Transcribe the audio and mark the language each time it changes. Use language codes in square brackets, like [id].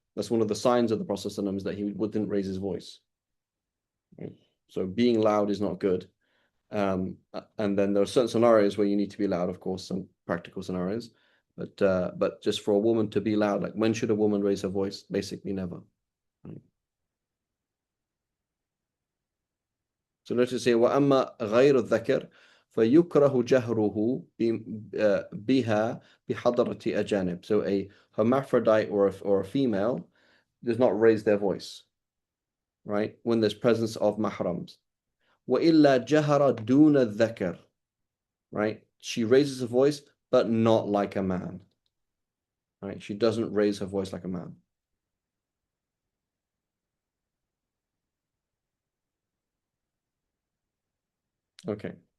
[en] That's one of the signs of the Prophet ﷺ, is that he wouldn't raise his voice. Right? So being loud is not good. And then there are certain scenarios where you need to be loud, of course, some practical scenarios. But just for a woman to be loud, like when should a woman raise her voice? Basically never. Right? So let's say [ar] وأما غير الذكر فيكره جهره بها بحضرة أجانب. [en] So a hermaphrodite or a female does not raise their voice, right, when there's presence of mahrams. [ar] وإلا جهر دون الذكر, right? [en] She raises her voice, but not like a man, right? She doesn't raise her voice like a man. Okay.